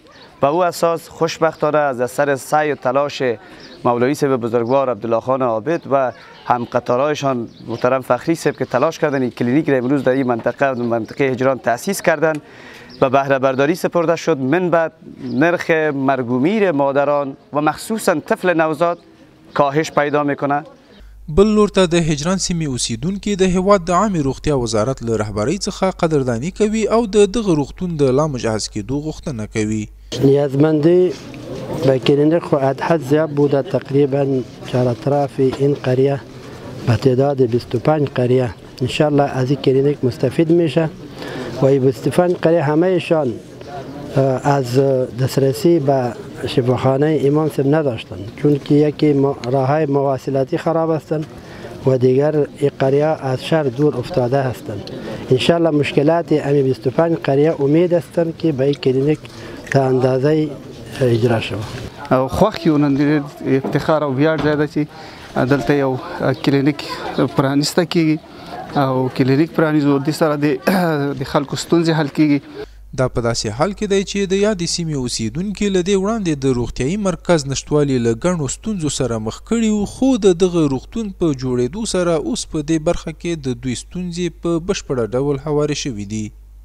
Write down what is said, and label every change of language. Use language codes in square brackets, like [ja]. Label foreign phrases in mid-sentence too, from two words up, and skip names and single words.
[fa] به او اساس خوشبختانه از اثر سعی و تلاش مولوی صاحب بزرگوار عبدالله خان عابد و هم قطارایشان محترم فخری صاحب که تلاش کردن این کلینیک را امروز در این منطقه هجران تأسیس کردن و بهره برداری سپرده شد. من بعد نرخ مرگ و میر مادران و مخصوصا طفل نوزاد کاهش پیدا میکنه. [ps] بل لور ته د هجران سیمې اوسیدونکي د هیواد د عامې روغتیا وزارت له رهبرۍ څخه قدرداني کوي او د دغه روغتون د لا مجهز کېدو غوښتنه کوي. [fa] نیازمندی به کلینیک خو حد زیاد بوده، تقریبا چهار اطراف این قریه به تعداد 25 قریه انشالله از این کلینیک مستفید میشه و این 25 قریه همهشان از دسترسی به شفاخانه امام صاحب نداشتند، چون که یکی راههای مواصلاتی خراب هستند و دیگر این قریه از شهر دور افتاده هستند. انشالله مشکلات امی 25 قریه امید هستند که به این کلینیک تا اندازه اجرا شود. [ps] خوښ یو نن افتخار او ویاړ ځای ده چې دلته یو کلینیک پرانیسته کیږي او کلینیک پرانیزو د سره د خلکو ستونزې حل کیږي. دا په داسې حال کې دی چې د یادې سیمې اوسیدونکي له دې وړاندې د روغتیایي مرکز نشتوالي له ګڼو ستونزو سره مخ کړي وو، خو د دغه روغتون په جوړېدو سره اوس په دې برخه کې د دوی ستونزې په بشپړه ډول هوارې شوي دي.